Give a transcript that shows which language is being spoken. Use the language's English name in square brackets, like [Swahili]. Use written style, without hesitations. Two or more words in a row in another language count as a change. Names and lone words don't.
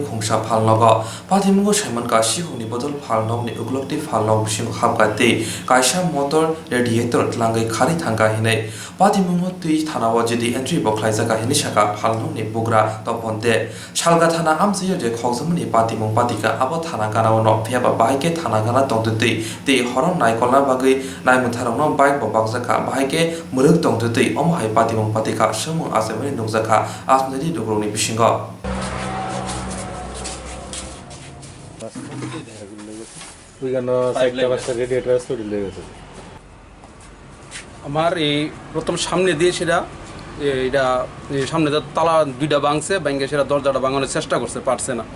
[Kok Borok] khungsa phalnogo patimungo saimanka shigoni bodol phalnogni uglokti phalnog bising habgate kaisa motor radiator tlangai khari thangka hinai patimungo tui thanawa jedi entry boklai jaga hini saka phalnogni bugra toponte salga thana amsiyo je khogsamni patimung patika abo thana ganawo no phiaba baike thana gana tongdei te horon naikolna bagai naimutharongno bike bobak jaka baike muruk tongdei omhai patimung patika samung asemani nukjaka asnari dugroni bisingo [Bangla] আমার এই প্রথম সামনে দিয়ে সেটা এটা সামনে তালা 2টা ভাঙছে, ভাঙে সেটা দরজাটা ভাঙানোর চেষ্টা করছে, পারছে না।